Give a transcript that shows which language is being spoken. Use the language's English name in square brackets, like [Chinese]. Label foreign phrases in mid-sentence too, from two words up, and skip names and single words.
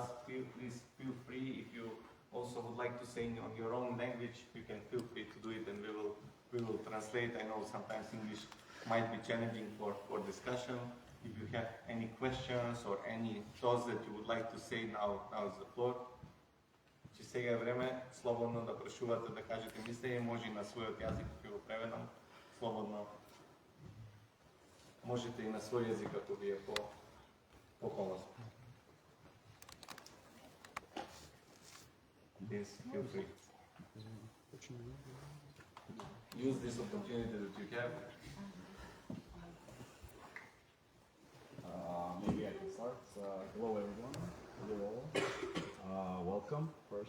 [English] Please feel free. If you also would like to say on your own language, you can feel free to do it, and we will translate. I know sometimes English might be challenging for discussion. If you have any questions or any thoughts that you would like to say, now is the floor. [Macedonian] Че сега е време слободно да прашувате, да кажете мислење, може и на својот јазик, ако го преведам, слободно. Можете и на свој јазик ако ви е по-полносно. [English] Yes, feel free. Use this opportunity that you have. Maybe I can start. Hello everyone. Hello all. Welcome first.